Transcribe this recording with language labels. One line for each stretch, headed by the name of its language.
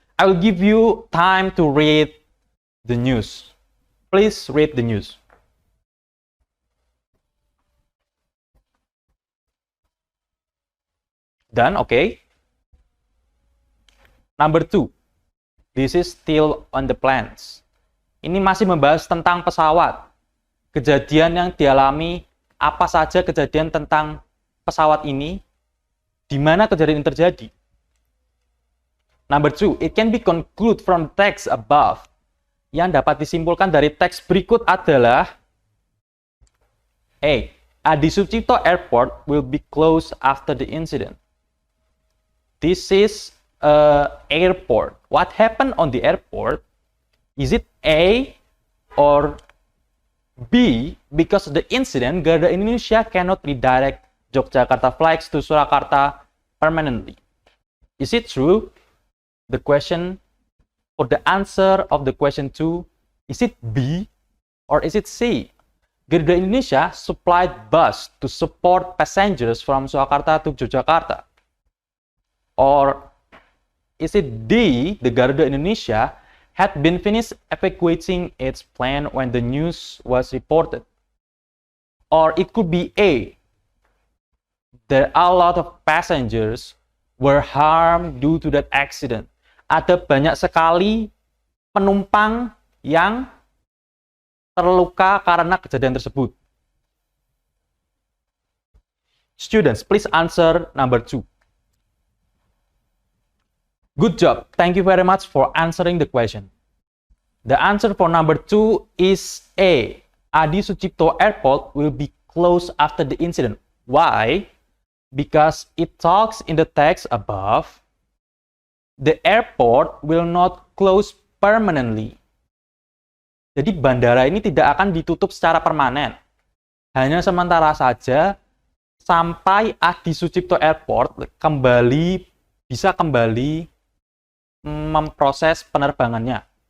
English: I will give you time to read the news. Please read the news. Done, okay. Number 2. This is still on the planes.
Indonesian: Ini masih membahas tentang pesawat. Kejadian yang dialami, apa saja kejadian tentang pesawat ini, di mana kejadian ini terjadi.
English: Number 2, it can be concluded from text above.
Indonesian: Yang dapat disimpulkan dari teks berikut adalah A,
English: Adi Sucipto Airport will be closed after the incident. this is a airport. What happened on the airport? Is it A or B? Because of the incident, Garuda Indonesia cannot redirect Yogyakarta flights to Surakarta permanently. Is it true? The question for the answer of the question 2, is it B or is it C? Garuda Indonesia supplied bus to support passengers from Surakarta to Yogyakarta. Or is it D, the Garuda Indonesia had been finished evacuating its plane when the news was reported? Or it could be A, there are a lot of passengers were harmed due to that accident.
Indonesian: Ada banyak sekali penumpang yang terluka karena kejadian tersebut.
English: Students, please answer number 2. Good job. Thank you very much for answering the question. The answer for number 2 is A. Adi Sucipto Airport will be closed after the incident. Why? Because it talks in the text above, the airport will not close permanently.
Indonesian: Jadi bandara ini tidak akan ditutup secara permanen. Hanya sementara saja sampai Adi Sucipto Airport bisa kembali memproses penerbangannya.